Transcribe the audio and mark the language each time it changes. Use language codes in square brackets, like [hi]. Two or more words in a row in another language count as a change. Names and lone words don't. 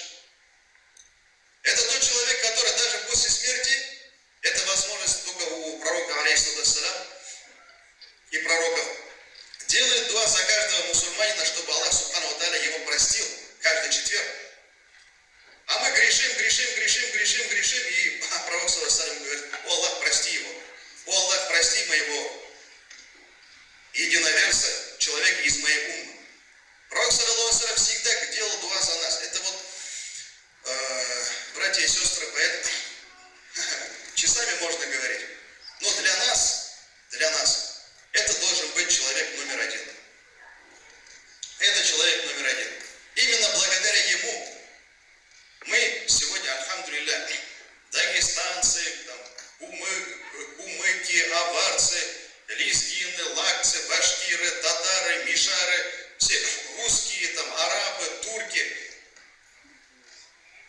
[ru] Это тот человек, который даже после смерти, это возможность только у пророка, [ar] عليه الصلاة والسلام, [ru] и пророков, делает дуа за каждого мусульманина, чтобы Аллах [ar] سبحانه وتعالى [ru] его простил каждый четверг. А мы грешим, и пророк [ar] صلى الله عليه وسلم [ru] говорит: о Аллах, прости его. О Аллах, прости моего единоверца, человека из моей уммы. Пророк [ar] صلى الله عليه وسلم [ru] всегда делал дуа за нас. Это братья и сестры, поэтому часами можно говорить. Но для нас, это должен быть человек номер один. Это человек номер один. Именно благодаря ему мы сегодня, альхамдулилля, дагестанцы, кумыки, аварцы, лезгины, лакцы, башкиры, татары, мишары, все русские, арабы, турки.